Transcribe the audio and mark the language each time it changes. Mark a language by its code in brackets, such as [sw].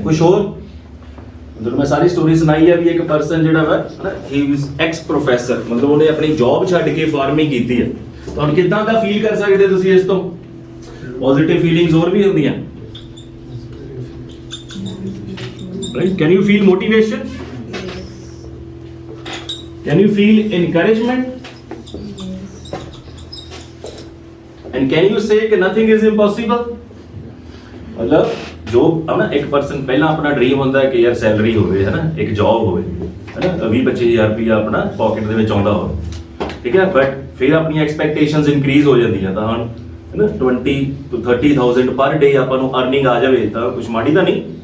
[pa] ਕੁਝ ਹੋਰ ਜਦੋਂ ਮੈਂ ਸਾਰੀ ਸਟੋਰੀ ਸੁਣਾਈ ਹੈ ਵੀ ਇੱਕ ਪਰਸਨ ਜਿਹੜਾ ਵਾ ਹੈ ਨਾ, [en] he was ex professor, [pa] ਮਤਲਬ ਉਹਨੇ ਆਪਣੀ ਜੌਬ ਛੱਡ ਕੇ ਫਾਰਮਿੰਗ ਕੀਤੀ ਹੈ, ਤਾਂ ਹੁਣ ਕਿੱਦਾਂ ਦਾ ਫੀਲ ਕਰ ਸਕਦੇ ਤੁਸੀਂ ਇਸ ਤੋਂ? ਪੋਜ਼ਿਟਿਵ ਫੀਲਿੰਗਸ ਹੋਰ ਵੀ ਹੁੰਦੀਆਂ, right? [en] Can you feel motivation? Can you feel encouragement? And can you say कि nothing is impossible? [pa] मतलब ਜੋ ਆਪਣਾ ਇੱਕ ਪਰਸਨ ਪਹਿਲਾਂ ਆਪਣਾ ਡ੍ਰੀਮ ਹੁੰਦਾ ਹੈ ਕਿ ਯਾਰ ਸੈਲਰੀ ਹੋਵੇ ਹੈ ਨਾ, ਇੱਕ ਜੌਬ ਹੋਵੇ ਹੈ ਨਾ, 20-25,000 ਰੁਪਇਆ ਆਪਣਾ ਪਾਕਟ ਦੇ ਵਿੱਚ ਆਉਂਦਾ ਹੋਵੇ, ਠੀਕ ਹੈ, ਬਟ ਫਿਰ ਆਪਣੀਆਂ ਐਕਸਪੈਕਟੇਸ਼ਨਸ ਇਨਕਰੀਜ਼ ਹੋ ਜਾਂਦੀਆਂ, ਤਾਂ ਹੁਣ ਹੈ ਨਾ 20 to 30,000 ਪਰ ਡੇ ਆਪਾਂ ਨੂੰ ਅਰਨਿੰਗ ਆ ਜਾਵੇ ਤਾਂ ਕੁਝ ਮਾੜੀ ਤਾਂ ਨਹੀਂ।